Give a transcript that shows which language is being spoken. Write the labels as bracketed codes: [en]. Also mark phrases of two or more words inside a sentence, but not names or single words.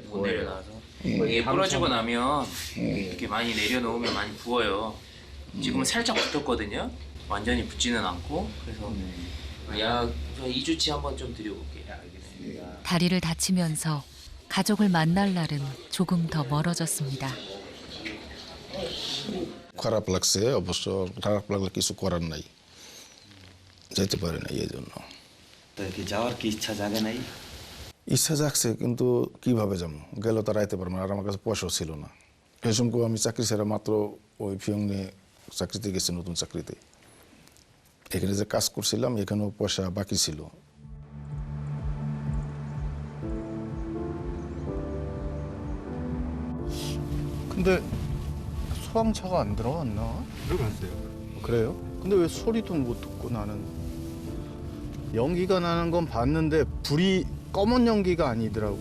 [ko] 못 내려놔서 이게 부러지고 나면 이렇게 많이 내려놓으면 많이 부어요. 지금은 살짝 붙었거든요. 완전히 붙지는 않고 그래서 약 2주치 한번 좀 드려볼게요. 알겠습니다. 다리를 다치면서 가족을 만날 날은 조금 더 멀어졌습니다. [bn] খারাপ লাগছে অবশ্য খারাপ লাগলে কিছু করার নাই যেতে পারে না এই জন্য কি যাওয়ার কি ইচ্ছা জাগে নাই ইচ্ছা জাগছে কিন্তু কিভাবে যাবো গেলে তো রাইতে পারবো না আর আমার কাছে পয়সাও ছিল না এই সময় আমি চাকরি ছেড়ে মাত্র ওই ফিয়ং নিয়ে চাকরিতে গেছি নতুন চাকরিতে এখানে যে কাজ করছিলাম এখানেও পয়সা বাকি ছিল। [ko] 근데 소방차가 안 들어왔나? 들어갔어요. 그래요? 근데 왜 소리도 못 듣고 나는 연기가 나는 건 봤는데 불이 검은 연기가 아니더라고.